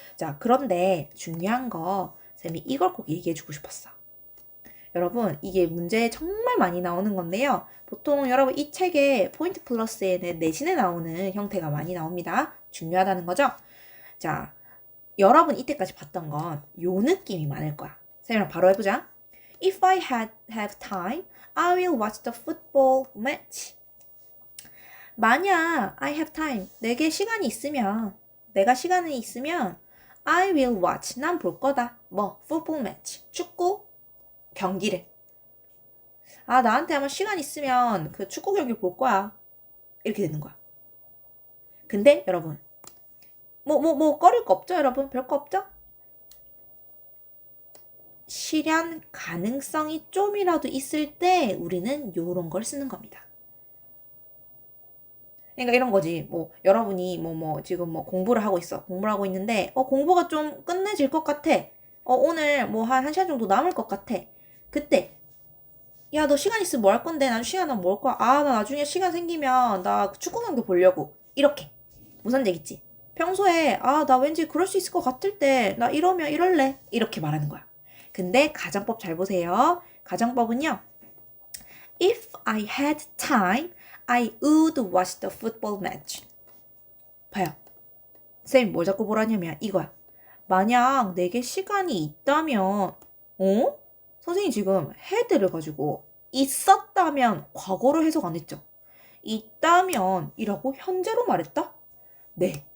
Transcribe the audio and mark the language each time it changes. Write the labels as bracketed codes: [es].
[ko] 자, 그런데 중요한 거 쌤이 이걸 꼭 얘기해주고 싶었어. 여러분 이게 문제에 정말 많이 나오는 건데요. 보통 여러분 이 책에 포인트 플러스에는 내신에 나오는 형태가 많이 나옵니다. 중요하다는 거죠? 자, 여러분 이때까지 봤던 건 요 느낌이 많을 거야. 쌤이랑 바로 해보자. [en] If I have time, I will watch the football match. [ko] 만약 [en] I have time, [ko] 내게 시간이 있으면, 내가 시간이 있으면 [en] I will watch, [ko] 난 볼 거다. 뭐, football match, 축구 경기를. 아, 나한테 아마 시간 있으면 그 축구 경기 볼 거야. 이렇게 되는 거야. 근데 여러분, 꺼릴 거 없죠, 여러분? 별 거 없죠? 실현 가능성이 좀이라도 있을 때 우리는 요런 걸 쓰는 겁니다. 그러니까 이런 거지. 뭐 여러분이 지금 뭐 공부를 하고 있어. 공부를 하고 있는데 공부가 좀 끝내질 것 같아. 오늘 뭐 한 1시간 정도 남을 것 같아. 그때 야, 너 시간 있으면 뭐 할 건데? 나중에 시간 나면 뭐 할 거야? 아, 나 나중에 시간 생기면 나 축구 경기 보려고. 이렇게. 무슨 얘기지? 평소에 나 왠지 그럴 수 있을 것 같을 때 나 이러면 이럴래. 이렇게 말하는 거야. 근데 가정법 잘 보세요. 가정법은요. [en] If I had time, I would watch the football match. [ko] 봐요. 쌤이 뭘 자꾸 보라냐면 이거야. 만약 내게 시간이 있다면, 선생님이 지금 had를 가지고 있었다면 과거로 해석 안 했죠. 있다면 이라고 현재로 말했다? 네.